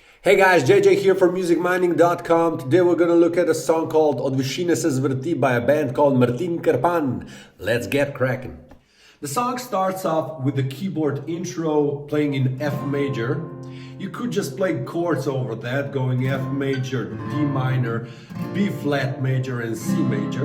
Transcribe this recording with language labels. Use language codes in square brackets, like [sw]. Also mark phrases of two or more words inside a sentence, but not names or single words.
[en] Hey guys, JJ here from musicmining.com. Today we're gonna look at a song called Odvišine se zvrti by a band called Martin Krpan. Let's get cracking. The song starts off with the keyboard intro playing in F major. You could just play chords over that, going F major, D minor, B flat major, and C major.